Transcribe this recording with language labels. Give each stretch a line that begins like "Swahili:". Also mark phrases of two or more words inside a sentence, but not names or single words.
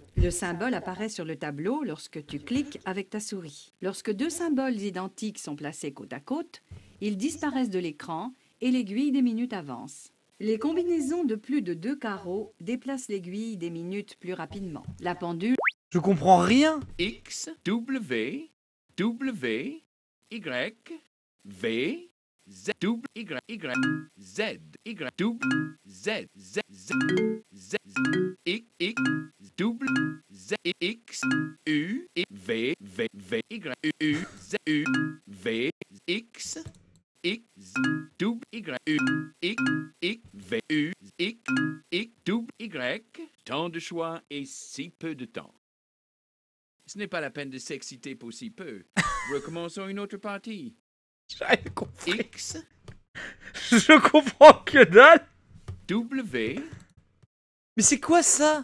French: Le symbole apparaît sur le tableau lorsque tu cliques avec ta souris. Lorsque deux symboles identiques sont placés côte à côte, ils disparaissent de l'écran et l'aiguille des minutes avance. Les combinaisons de plus de 2 carreaux déplacent l'aiguille des minutes plus rapidement. La pendule... Je comprends rien. X, W, W, Y, V, Z, W, Y, Z, Y, W, Z, Z, Z, Z, X, W, Z, X, U, V, V, V, Y, U, Z, U, V, X, X, W, Y, U, X, X, V, U, X, X, W, Y. Tant de choix et si peu de temps. Ce n'est pas la peine de s'exciter pour si peu. Recommençons une autre partie. J'ai rien compris. X, Je comprends que dalle. W, Mais c'est quoi ça?